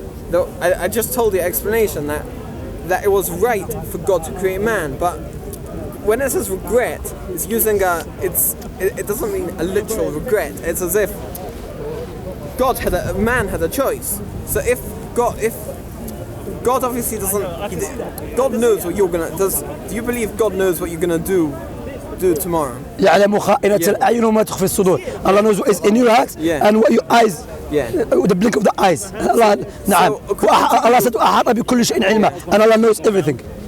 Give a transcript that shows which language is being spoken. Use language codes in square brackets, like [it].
[en] No, I just told the explanation that it was right for God to create man, but when it says regret, it's using it doesn't mean a literal regret. It's as if man had a choice. So if God obviously doesn't, God knows what you're gonna. Do you believe God knows what you're gonna do tomorrow? [ar] يعلم خائنة الأعين وما تخفي الصدور. [en] Allah knows what is in your heart and what your eyes. The blink of the eyes. Allah, [ar] نعم. [en] Allah said [ar] وأحاط بكل شيء علما, [en] and Allah knows everything.